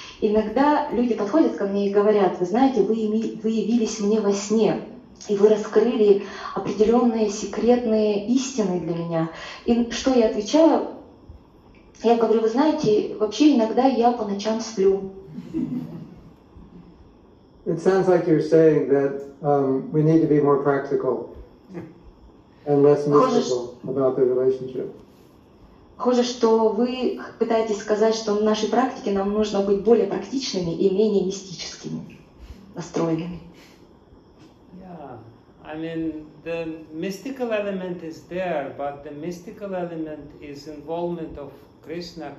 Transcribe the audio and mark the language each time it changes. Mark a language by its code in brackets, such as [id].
[ru] Иногда люди подходят ко мне и говорят: вы знаете, вы явились мне во сне, и вы раскрыли определенные секретные истины для меня. И что я отвечаю? Я говорю: вы знаете, вообще иногда я по ночам сплю. [en] It sounds like you're saying that we need to be more practical and less mystical about the relationship. [ru] Похоже, что вы пытаетесь сказать, что в нашей практике нам нужно быть более практичными и менее мистическими настроенными. [en] Yeah, I mean, the mystical element is there, but the mystical element is involvement of Krishna.